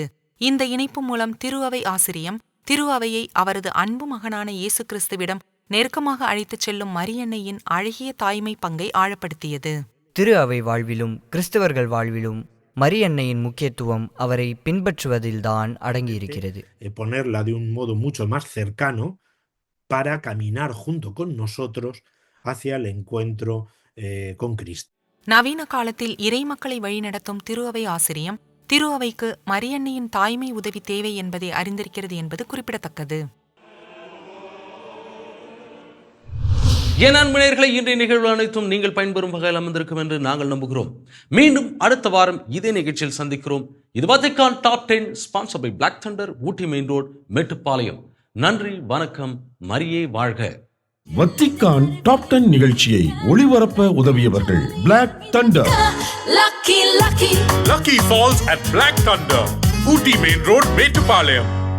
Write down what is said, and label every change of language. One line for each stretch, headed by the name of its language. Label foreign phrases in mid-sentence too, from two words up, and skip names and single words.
Tamil: இந்த இணைப்பு மூலம் திரு அவை ஆசிரியம் திரு அவையை அவரது அன்பு மகனான இயேசு கிறிஸ்துவிடம் நெருக்கமாக அழைத்துச் செல்லும் மரியன்னையின் அழகிய தாய்மை பங்கை ஆழப்படுத்தியது. திரு அவை வாழ்விலும் கிறிஸ்தவர்கள் வாழ்விலும் மரியன்னையின் முக்கியத்துவம் அவரை பின்பற்றுவதில்தான் அடங்கியிருக்கிறது.
Spanish: Ponerla de un modo mucho más cercano para caminar junto con nosotros hacia el encuentro con Cristo.
Tamil: நவீன காலத்தில் இறை மக்களை வழிநடத்தும் திரு அவை ஆசிரியம் திரு அவைக்கு மரியன்னையின் தாய்மை உதவி தேவை என்பதை அறிந்திருக்கிறது என்பது குறிப்பிடத்தக்கது. என் அன்புநேயர்களே, இன்றைய நிகழ்வு அனைத்தும் நீங்கள் பயன்பெறும் வகையில் அமர்ந்திருக்கும் என்று நாங்கள் நம்புகிறோம். மீண்டும் அடுத்த வாரம் இதே நிகழ்ச்சியில் சந்திக்கிறோம். இது வத்திக்கான் டாப் 10
English: sponsor by
Tamil: பிளாக் தண்டர், ஊட்டி மெயின் ரோட், மேட்டுப்பாளையம். நன்றி, வணக்கம், மரியே வாழ்க. வத்திக்கான் டாப் 10 நிகழ்ச்சியை ஒளிபரப்ப உதவியவர்கள் பிளாக் தண்டர்.
English: Lucky Falls at Black Thunder, Ooty Main Road, Metupalayam.